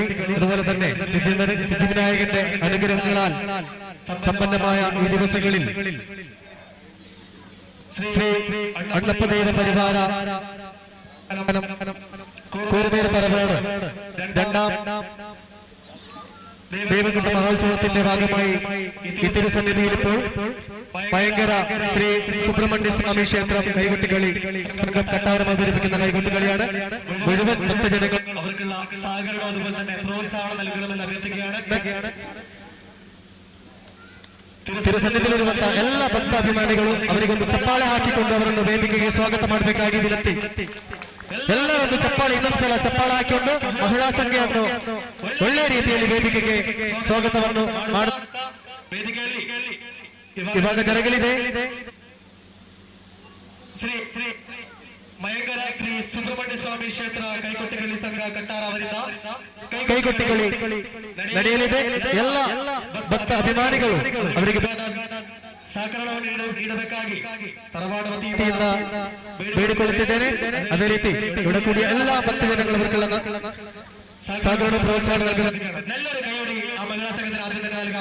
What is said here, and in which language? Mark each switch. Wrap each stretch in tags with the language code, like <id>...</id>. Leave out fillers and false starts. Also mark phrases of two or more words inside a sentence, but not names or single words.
<ml>അതുപോലെ തന്നെ സിദ്ധിവിനായകന്റെ അനുഗ്രഹങ്ങളാൽ സമ്പന്നമായ ഈ ദിവസങ്ങളിൽ ശ്രീ അണ്ണപ്പദൈവ പരിവാര കൂറുമേർ പരമാണ് രണ്ടാം ദേവകുട്ട മഹോത്സവത്തിന്റെ ഭാഗമായി ഈ തിരുസന്നിധിയിൽ ഇപ്പോൾ ഭയങ്കര ശ്രീ സുബ്രഹ്മണ്യ സ്വാമി ക്ഷേത്രം കൈകൊട്ടിക്കളി സംഘം കട്ടാരം അവതരിപ്പിക്കുന്ന കൈകൊട്ടിക്കളിയാണ്. മുഴുവൻ ഭക്തജനങ്ങൾ അവർക്കുള്ള സഹകരണം അതുപോലെ തന്നെ പ്രോത്സാഹനം നൽകണമെന്ന് അഭ്യർത്ഥിക്കുകയാണ്.</ml> <kn>ತಿರುಸನ್ನಿಧಿಯಲ್ಲಿ ಇರುವಂತ ಎಲ್ಲ ಭಕ್ತಾಭಿಮಾನಿಗಳು ಅವರಿಗೊಂದು ಚಪ್ಪಾಳೆ ಹಾಕಿಕೊಂಡು ಅವರನ್ನು ವೇದಿಕೆಗೆ ಸ್ವಾಗತ ಮಾಡಬೇಕಾಗಿ ವಿನಂತಿ. ಎಲ್ಲ ಒಂದು ಚಪ್ಪಾಳೆ ಇನ್ನೊಂದ್ಸಲ ಚಪ್ಪಾಳೆ ಹಾಕಿಕೊಂಡು ಮಹಿಳಾ ಸಂಘವನ್ನು ಒಳ್ಳೆ ರೀತಿಯಲ್ಲಿ ವೇದಿಕೆಗೆ ಸ್ವಾಗತವನ್ನು ಮಾಡುತ್ತಾ ವೇದಿಕೆಯಲ್ಲಿ ಇವಾಗ ಜರಗಲಿದೆ. ಶ್ರೀ ಮಯಂಗರ ಶ್ರೀ ಸುಬ್ರಹ್ಮಣ್ಯ ಸ್ವಾಮಿ ಕ್ಷೇತ್ರ ಕೈಕೊಟ್ಟಿಗಳಿ ಸಂಘ ಕಟ್ಟಾರ ಅವರಿಂದ ಕೈಕೊಟ್ಟಿಗಳಿ ನಡೆಯಲಿದೆ. ಎಲ್ಲ ಭಕ್ತ ಅಭಿಮಾನಿಗಳು ಅವರಿಗೆ ಸಹಕಾರವನ್ನು ನೀಡಬೇಕಾಗಿ ತರವಾಡ ವತಿಯಿಂದ ಬೇಡಿಕೊಳ್ಳುತ್ತಿದ್ದೇನೆ. ಅದೇ ರೀತಿ</kn> <ml>ഇവിടെ കൂടിയ എല്ലാ ഭക്തജനങ്ങളും അവർക്കുള്ള സഹകരണ പ്രോത്സാഹനം നൽകുന്ന നല്ലൊരു കൈയോടി ആ മഹിളാ സംഘത്തിന് ആദ്യം തന്നെ നൽകാം.</ml>